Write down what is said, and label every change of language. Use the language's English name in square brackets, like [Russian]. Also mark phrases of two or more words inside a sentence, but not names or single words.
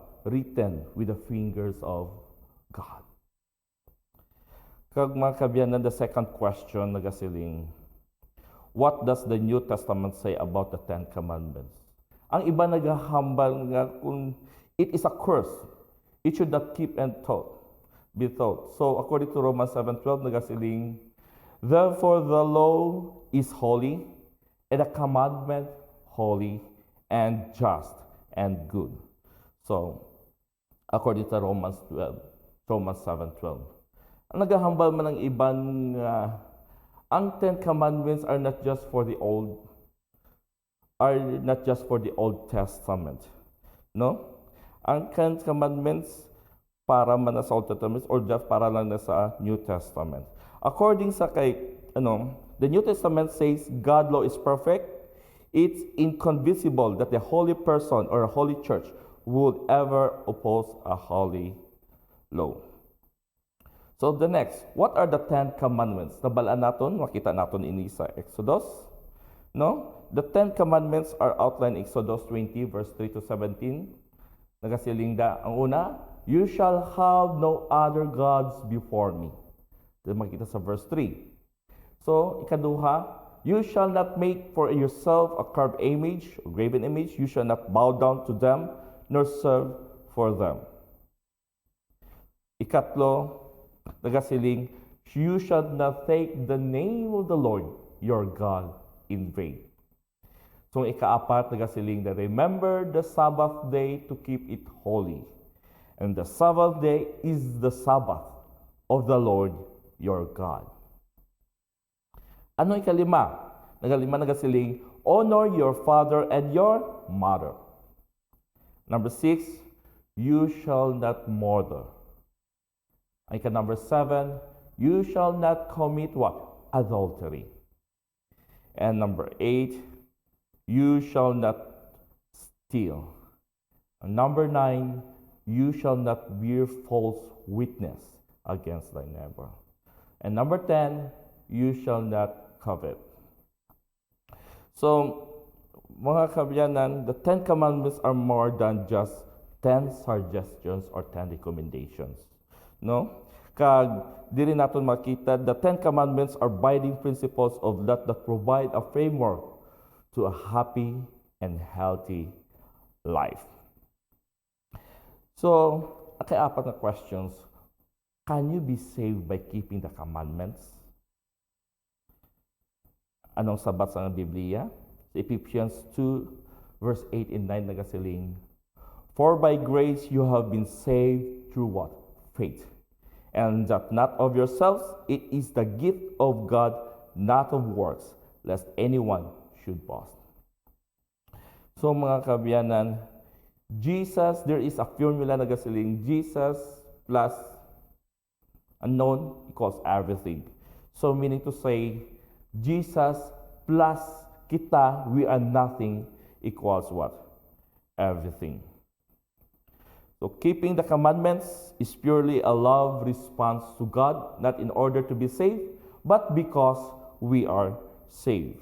[English] Written with the fingers of God. [Hiligaynon] Kag mga kabyanan, [English] the second question nagasiling, what does the New Testament say about the 10 commandments? [Hiligaynon] Ang iba naghahambal nga kung [English] it is a curse, it should not keep and be taught. So according to Romans 7:12 nagasiling, therefore the law is holy, and the commandment holy and just and good. So according to Romans 7:12. [Hiligaynon] Ang naghahambal man ng ibang ang [English] 10 commandments are not just for the Old Testament. No? [Hiligaynon] Ang 10 commandments para man sa [English] Old Testament or just [Hiligaynon] para lang na sa [English] New Testament. According sa the New Testament says God's law is perfect. It's inconceivable that a holy person or a holy church would ever oppose a holy law. So the next, what are the 10 commandments? [Hiligaynon] Nabalaan naton, makita naton ini sa Exodus. No? [English] The 10 commandments are outlined in Exodus 20 verse 3 to 17. [Hiligaynon] Nagasiling da, ang una, [English] you shall have no other gods before me. [Hiligaynon] Ito makita sa verse 3. [English] So, ikaduha, you shall not make for yourself a carved image, a graven image. You shall not bow down to them, nor serve for them. [Hiligaynon] Ikatlo, nagasiling, [English] you shall not take the name of the Lord your God in vain. So, [Hiligaynon] ikaapat, nagasiling na [English] remember the Sabbath day to keep it holy. And the Sabbath day is the Sabbath of the Lord your God. [Hiligaynon] Ano ikalima? Nagasiling, [English] honor your father and your mother. Number 6, you shall not murder. Number 7, you shall not commit what? Adultery. And number 8, you shall not steal. And number 9, you shall not bear false witness against thy neighbor. And number 10, you shall not covet. So, [Hiligaynon] mga kabyanan, [English] the 10 commandments are more than just 10 suggestions or 10 recommendations. No? [Hiligaynon] Kag diri naton makita, [English] the 10 commandments are binding principles of that provide a framework to a happy and healthy life. So, [Filipino] apat na questions. [English] Can you be saved by keeping the commandments? [Hiligaynon] Anong sabat sa Biblia? [English] Sa Ephesians 2, verse 8 and 9 nagasiling, for by grace you have been saved through what? Faith. And that not of yourselves, it is the gift of God, not of works, lest anyone should boast. [Hiligaynon] So mga kabyanan, [English] Jesus, there is a formula [Hiligaynon] na gasiling, [English] Jesus plus unknown equals everything. So meaning to say, Jesus plus kita, we are nothing, equals what? Everything. So keeping the commandments is purely a love response to God, not in order to be saved, but because we are saved.